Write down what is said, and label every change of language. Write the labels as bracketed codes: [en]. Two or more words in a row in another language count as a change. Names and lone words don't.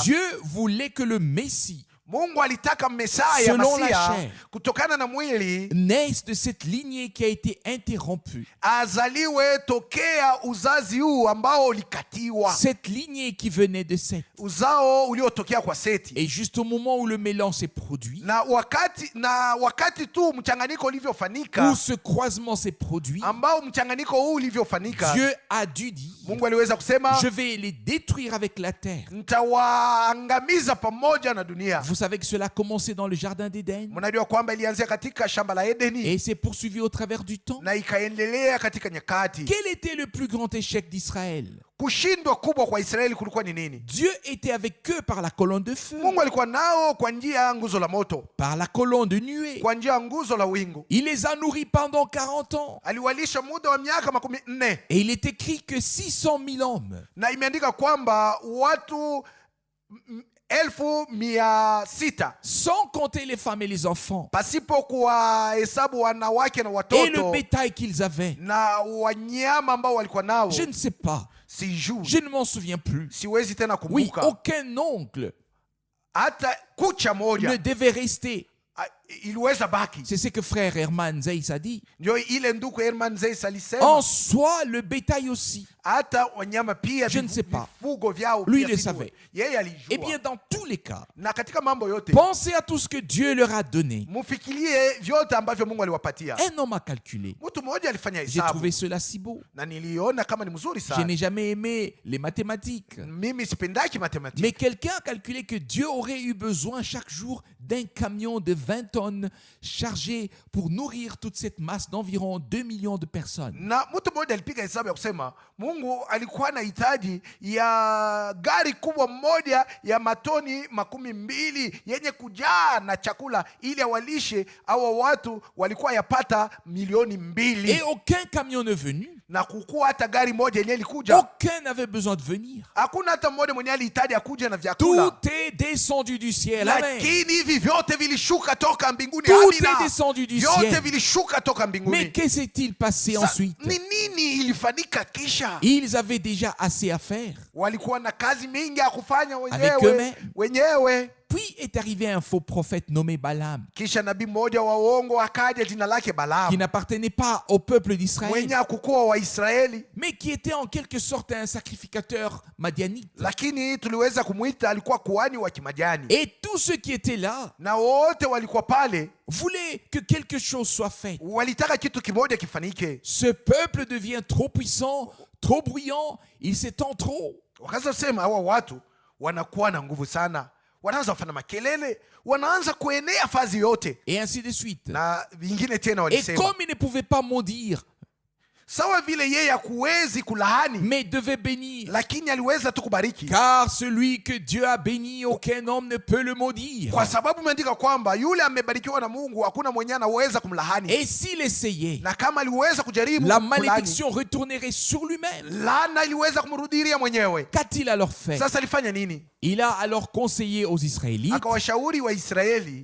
[fr] Dieu voulait que le Messie [sw] Mungu alitaka Mesaya, [fr] Selon la [sw] Masia, [fr] chair, [sw] kutokana na mwili [fr] naisse de cette lignée qui a été interrompue. [sw] azaliwe tokea uzazi huu ambao ulikatiwa, [fr] Cette lignée qui venait de Seth. [sw] uzao uliotokea kwa Seti. [fr] Et juste au moment où le mélange s'est produit, [sw] Na wakati tu mchanganyiko [fr] où [sw] ulivyofanika, [fr] ce croisement s'est produit, [sw] ambao mchanganyiko huu ulivyofanika, [fr] Dieu a dû dire, [sw] Mungu aliweza kusema, [fr] je vais les détruire avec la terre. [sw] nitawaangamiza pamoja na dunia. [fr] Vous savez que cela a commencé dans le jardin d'Éden [sw] Mnajua kwamba ilianzia katika shamba la Edeni [fr] et s'est poursuivi au travers du temps. [sw] na ikaendelea katika nyakati. [fr] Quel était le plus grand échec d'Israël? [sw] Kushindwa kubwa kwa Israeli kulikuwa ni nini? [fr] Dieu était avec eux par la colonne de feu, [sw] Mungu alikuwa nao kwa njia ya nguzo la moto, [fr] par la colonne de nuée. [sw] kwa njia ya nguzo la wingu. [fr] Il les a nourris pendant 40 ans. [sw] Aliwalisha muda wa miaka 40, [fr] Et il est écrit que 600 000 hommes [sw] na imeandika kwamba watu 600,000, [fr] sans compter les femmes et les enfants, [sw] pasipo kuwahesabu wanawake na [fr] et le [sw] watoto [fr] bétail qu'ils avaient. [sw] na wanyama ambao walikuwa nao. [fr] Je ne sais pas, [sw] Sijui, [fr] je ne m'en souviens plus. [sw] siwezi tena [fr] Oui, [sw] kumbuka. [fr] aucun oncle [sw] Hata kucha [fr] ne [sw] moja [fr] devait rester. [sw] iliweza baki. [fr] C'est ce que frère Herman Zeiss a dit. [sw] Ndio ile ndugu Herman Zeiss alisema, [fr] En soi, le bétail aussi. [sw] hata wanyama pia, [fr] Je ne sais pas. [sw] vifugo vyao [fr] Lui, [sw] pia [fr] il le [sw] sijui. [fr] savait. [sw] Yeye [fr] Eh bien, [sw] alijua. [fr] dans tous les cas, [sw] Na katika mambo yote [fr] pensez à tout ce que Dieu leur a donné. [sw] mufikirie vyote ambavyo Mungu aliwapatia. [fr] Un homme a calculé. [sw] Mtu mmoja alifanya [fr] J'ai [sw] hesabu [fr] trouvé cela si beau. [sw] na niliona kama ni mzuri [fr] Je [sw] sana. [fr] n'ai jamais aimé les mathématiques. [sw] Mimi sipendaki matematika, [fr] Mais quelqu'un a calculé que Dieu aurait eu besoin chaque jour d'un camion de 20 tonnes chargé pour nourrir toute cette masse d'environ 2 millions de personnes. [sw] na mtu mmoja alipiga hesabu ya kusema Mungu alikuwa na hitaji ya gari kubwa moja ya matoni 20 yenye kujaa na chakula ili awalishe hawa watu. Walikuwa yapata milioni 2, [fr] Et aucun camion n'est venu. [sw] na kukuwa hata gari moja yenye ilikuja, [fr] Aucun n'avait besoin de venir. [sw] hakuna hata mmoja mwenye alihitaji akuja na vyakula, [fr] Tout est descendu du ciel. Amen. [sw] lakini hivi vyote vilishuka toka mbinguni. [fr] Tout est [sw] Amina. [fr] descendu du [sw] Vyote [fr] ciel. [sw] vilishuka toka [fr] Mais [sw] mbinguni. [fr] que s'est-il passé [sw] Sa- [fr] ensuite? [sw] ni nini ilifanyika kisha? [fr] Ils avaient déjà assez à faire. [sw] Walikuwa na kazi mingi ya kufanya [fr] Avec [sw] wenyewe. [fr] Puis est arrivé un faux prophète nommé Balaam, [sw] Kisha nabii mmoja wa uongo akaja, jina lake [fr] qui [sw] Balaamu, [fr] n'appartenait pas au peuple d'Israël, [sw] mwenye hakukuwa Waisraeli, [fr] mais qui était en quelque sorte un sacrificateur madianite. [sw] lakini tuliweza kumwita alikuwa kuhani wa Kimadiani, [fr] Et tous ceux qui étaient là [sw] na wote walikuwa pale [fr] voulaient que quelque chose soit fait. [sw] walitaka kitu kimoja kifanike. [fr] Ce peuple devient trop puissant, trop bruyant, il s'étend trop. [sw] Wakaanza kusema hawa watu wanakuwa na nguvu sana, wanaanza kufanya makelele, wanaanza kuenea fazi yote, [fr] Et ainsi de suite. [sw] na vingine tena [fr] Et [sw] walisema. [fr] comme ils ne pouvaient pas maudire [sw] sawa vile yeye hakuwezi kulaani, [fr] mais devait bénir. [sw] lakini aliweza tu kubariki, [fr] Car celui que Dieu a béni, aucun homme ne peut le maudire. [sw] kwa sababu imeandika kwamba yule amebarikiwa na Mungu hakuna mwenye anaweza kumlaani. [fr] Et s'il essayait, [sw] Na kama aliweza kujaribu [fr] la [sw] kulaani, [fr] malédiction retournerait sur lui-même. [sw] laana iliweza kumrudilia mwenyewe. [fr] Qu'a-t-il alors fait? [sw] Sasa alifanya nini? [fr] Il a alors conseillé aux Israélites [sw] Akawashauri Waisraeli